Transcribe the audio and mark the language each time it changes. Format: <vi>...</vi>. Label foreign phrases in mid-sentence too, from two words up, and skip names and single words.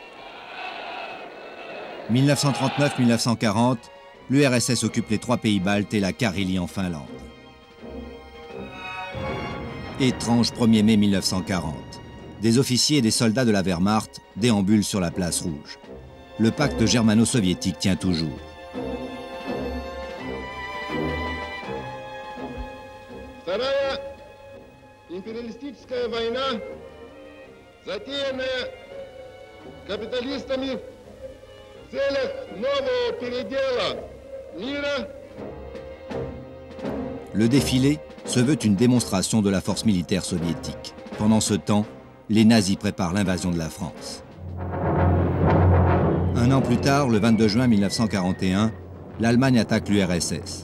<fr>1939-1940, l'URSS occupe les 3 pays baltes et la Carélie en Finlande. Étrange 1er mai 1940. Des officiers et des soldats de la Wehrmacht déambulent sur la place rouge. Le pacte germano-soviétique tient toujours.</fr> <ru>Вторая империалистическая война, затеянная капиталистами в целях нового передела мира.</ru> <fr>Le défilé se veut une démonstration de la force militaire soviétique. Pendant ce temps, les nazis préparent l'invasion de la France. Un an plus tard, le 22 juin 1941, l'Allemagne attaque l'URSS.</fr>